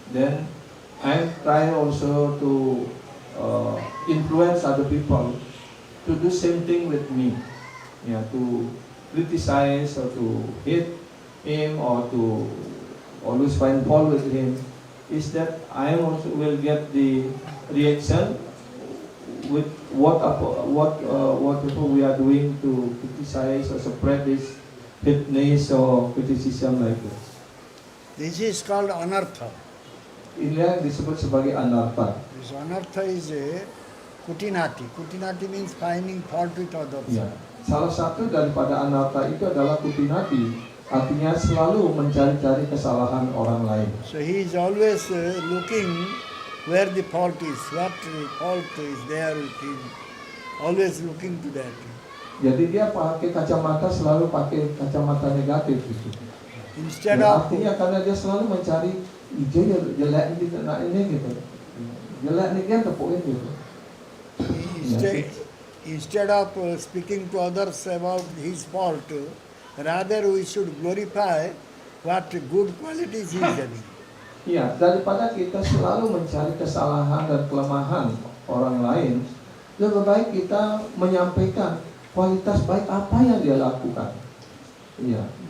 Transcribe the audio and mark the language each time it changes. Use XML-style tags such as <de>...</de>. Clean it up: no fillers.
<en>Then I try also to influence other people to do same thing with me, to criticize or to hate him or to always find fault with him. Is that I also will get the reaction with whatever we are doing to criticize or spread this hateness or criticism like this. This is called anartha.</en> <id>Inilah disebut sebagai anartha.</id> <en>This anartha is a kutinati. Kutinati means finding fault with others.</en> <id>Ya. Salah satu daripada anartha itu adalah kutinati, artinya selalu mencari-cari kesalahan orang lain.</id> <en>So he is always looking where the fault is, what fault is there with him. Always looking to that.</en> <id>Jadi dia pakai kacamata, selalu pakai kacamata negatif gitu.</id> <en>Instead</en> <id>Ya,</id> <en>of</en> <id>artinya karena dia selalu mencari ide jelek di kena ini gitu. Jelek nih dia tepuin gitu.</id> <en>instead of speaking to others about his fault, rather we should glorify what good qualities he is having.</en> <id>Iya, daripada kita selalu mencari kesalahan dan kelemahan orang lain, lebih baik kita menyampaikan kualitas baik apa yang dia lakukan. Iya.</id>